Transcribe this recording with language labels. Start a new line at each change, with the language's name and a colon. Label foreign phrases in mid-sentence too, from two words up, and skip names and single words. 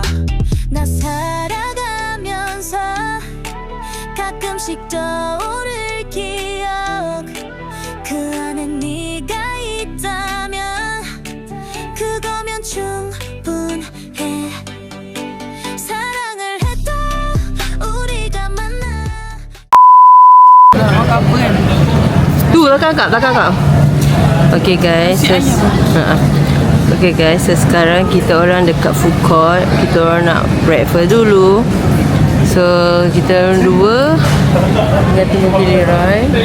Korean: 나 살아가면서 가끔씩 떠오를 기억 그 안에 네가 있다면 그거면 충분해. 사랑을 했다 우리가 만나.
Malay: Tu belakang kak.
English: Okay guys. Okay guys,
Malay: so sekarang kita orang dekat food court. Kita orang nak breakfast dulu. So kita orang dua tengah tunggu giliran.